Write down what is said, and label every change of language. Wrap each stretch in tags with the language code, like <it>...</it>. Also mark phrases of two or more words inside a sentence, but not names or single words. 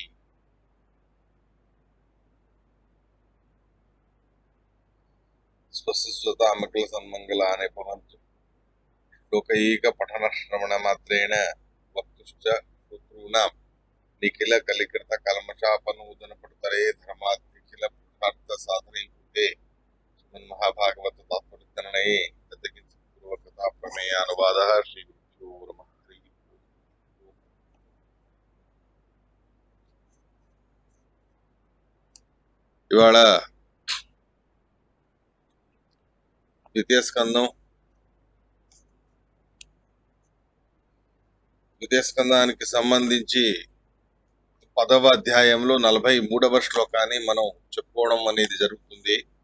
<sa>स्वस्य स्वतामखिलसन्मङ्गलानि भवन्तु श्लोकैकपठनश्रवणमात्रेण वक्तुश्च श्रोतॄणां निखिलकलिकृतकल्मषापनोदनपटुतरे धर्माद्यखिलपुरुषार्थसाधनीभूते श्रीमन्महाभागवततात्पर्यनिर्णये पूर्वकथाप्रमेयानुवादः श्रीगुरुभ्यो नमः।</sa> <te>ఇవాళ ద్వితీయ స్కందానికి సంబంధించి 10వ అధ్యాయంలో 43వ శ్లోకాన్ని మనం చెప్పుకోవడం అనేది జరుగుతుంది.</te>